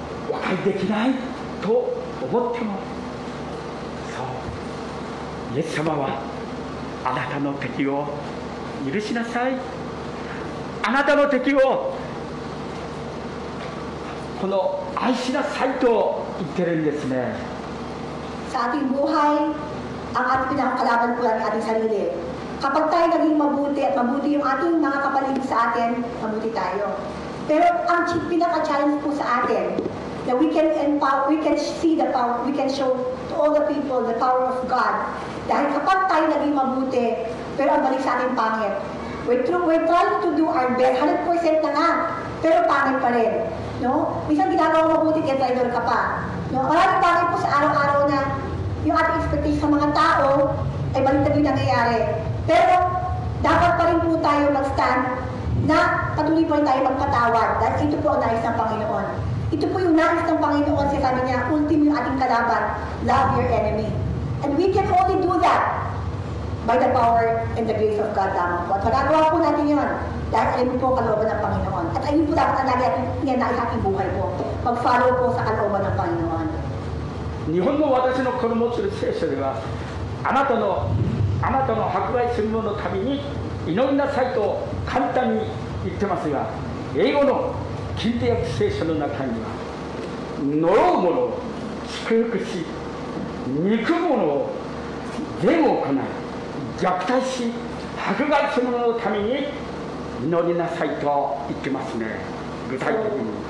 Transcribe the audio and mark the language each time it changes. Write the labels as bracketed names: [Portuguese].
[Japanese] 和解できないと思ってもそうイエス様はあなたの敵を許しなさいあなたの敵をこの愛しなさいと言ってるんですね [Filipino] Sa ating buhay, ang ating pinakakalaban po ang ating sarili. Kapag tayo naging mabuti at mabuti yung ating mga kapaligid sa atin, mabuti tayo. Pero ang pinaka-challenge po sa atin, [English] that we can empower, we can see the power, we can show to all the people the power of God. [Filipino] Dahil kapag tayo naging mabuti, pero ang balik sa atin pangit. [English] We're trying to do our best, [Filipino] 100% na nga, pero pangit pa rin. No? Minsan ginagawa mabuti, kaya traitor ka pa. No? Maraming bagay po sa araw-araw na yung ating expectation sa mga tao ay balik na din nangyayari. Pero dapat pa rin po tayo mag-stand na patuloy po rin tayo magpatawad dahil ito po ang nais ng Panginoon. Ito po yung nais ng Panginoon, sabi niya, ultimo yung ating kalaban, [English] love your enemy. And we can only do that by the power and the grace of God [Filipino] lamang po. At magagawa po natin yun dahil ayun po ang kalooban ng Panginoon. At ayun po dapat ang lagi natin na ating buhay po. Mag-follow po sa kalooban ng Panginoon. [Japanese] 日本の私のこの持つる聖書ではあなたの迫害する者のために祈りなさいと簡単に言ってますが英語の近代訳聖書の中には呪う者を祝福し憎む者を善を行い虐待し迫害する者のために祈りなさいと言ってますね具体的に